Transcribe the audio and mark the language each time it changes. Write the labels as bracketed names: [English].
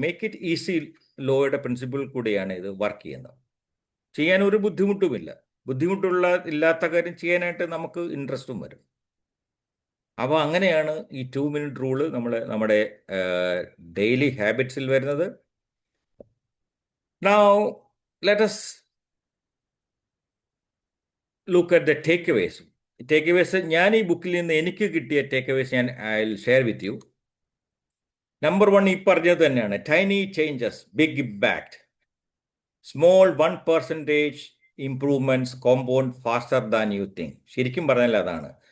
[Malayalam] Make it easy ലോയുടെ principle കൂടിയാണ് ഇത് work ചെയ്യുന്നത്. ചെയ്യാൻ ഒരു ബുദ്ധിമുട്ടുമില്ല. ഇല്ലാത്ത കാര്യം ചെയ്യാനായിട്ട് നമുക്ക് ഇൻട്രസ്റ്റും വരും. അപ്പോൾ അങ്ങനെയാണ് ഈ 2-minute റൂള് നമ്മുടെ ഡെയിലി ഹാബിറ്റ്സിൽ വരുന്നത്. [English] Now let us look at the takeaways. [Malayalam] Take aways ഞാൻ ഈ ബുക്കിൽ നിന്ന് എനിക്ക് കിട്ടിയ ടേക്ക് അവേസ് ഞാൻ [English] I share with you. [Malayalam] Number 1 ഈ പറഞ്ഞത് തന്നെയാണ്, [English] Tiny changes big impact. Small 1% improvements compound faster than you think. [Malayalam] ശരിക്കും പറഞ്ഞാൽ അതാണ്.